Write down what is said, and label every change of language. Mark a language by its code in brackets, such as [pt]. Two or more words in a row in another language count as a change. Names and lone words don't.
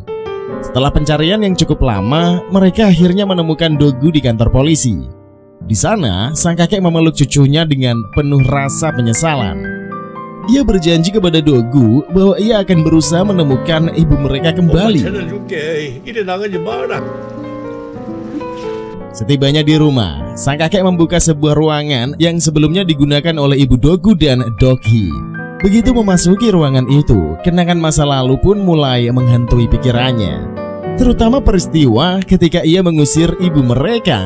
[id] Setelah pencarian yang cukup lama, mereka akhirnya menemukan Dogu di kantor polisi. Di sana, sang kakek memeluk cucunya dengan penuh rasa penyesalan. Ia berjanji kepada Dogu bahwa ia akan berusaha menemukan ibu mereka kembali. [ko] 찾아줄게. 이래 나가지 마라. [id] Setibanya di rumah, sang kakek membuka sebuah ruangan yang sebelumnya digunakan oleh ibu Dogu dan Dokhi. Begitu memasuki ruangan itu, kenangan masa lalu pun mulai menghantui pikirannya, terutama peristiwa ketika ia mengusir ibu mereka.